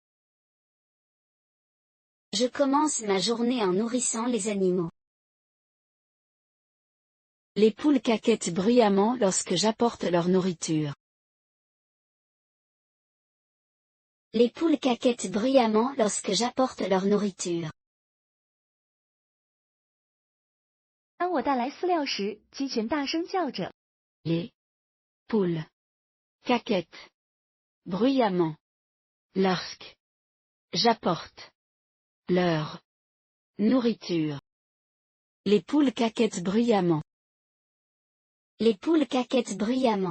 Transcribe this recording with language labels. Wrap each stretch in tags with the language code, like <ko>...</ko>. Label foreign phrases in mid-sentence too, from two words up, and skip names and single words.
<fr>Je commence ma journée en nourrissant les animaux. Les poules caquettent bruyamment lorsque j'apporte leur nourriture. Les poules caquettent bruyamment lorsque j'apporte leur nourriture.</fr> <zh>当我带来饲料时，鸡群大声叫着。</zh> <fr>Les poules caquettent bruyamment lorsque j'apporte leur nourriture. Les poules caquettent bruyamment. Les poules caquettent bruyamment.</fr>